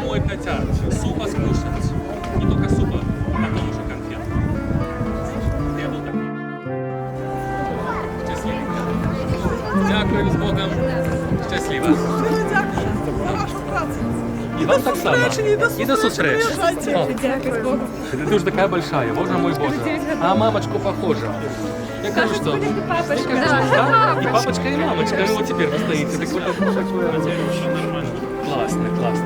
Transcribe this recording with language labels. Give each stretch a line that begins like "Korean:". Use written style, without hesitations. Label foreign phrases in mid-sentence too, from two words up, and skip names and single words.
Russian: хотят супа скушать, не только супа, потом уже конфет. Я был так. Счастливенько.
Ukrainian: Дякую, з Богом. Щасливо. Щиро дякую за вашу працю. И вам так само. И до зустрічі.
Russian: Приезжайте. О, ты уже такая большая, боже мой боже. А мамочку похожа.
Ukrainian: Я кажу,
Russian: что... Да, и папочка, и мамочка. И вот теперь вы стоите. Так вот, классно, классно.